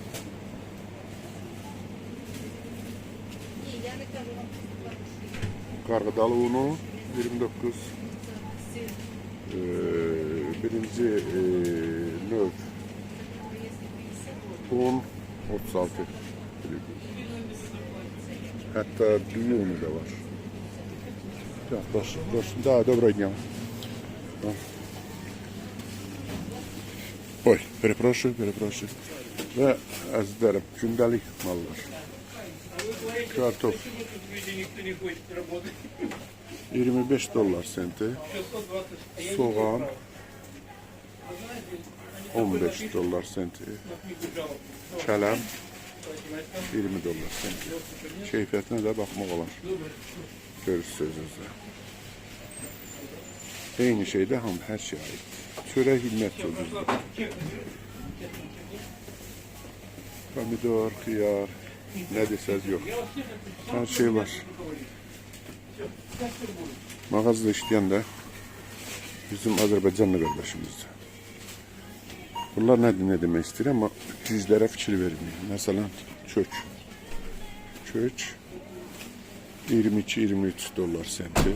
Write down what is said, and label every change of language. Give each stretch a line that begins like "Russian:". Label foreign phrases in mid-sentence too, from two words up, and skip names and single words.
Azerbaijani: Qarğıdalı unu 29, birinci növ un 36, hatta dünya unu da var.
Ukrainian: Да, доброго дня. Ой, перепрошую.
Azerbaijani: Ve əzizlərim, gündəlik mallar. Kartof 25 dolar senti, soğan 15 dolar senti, kələm 20 dolar senti. Keyfiyyətinə də baxmaq olar. Görürsünüz özünüzdə. Eyni şeydə hər şey aid. Çörək himmet ucuzdur. Pomidor, xiyar, ne desəz yok. Her şey var. Mağazada işleyen de bizim Azərbaycanlı kardeşimizdir.
Turkish: Bunlar ne demek istiyor ama cüzlere fikir vermiyor. Mesela kök 22-23 dolar senti.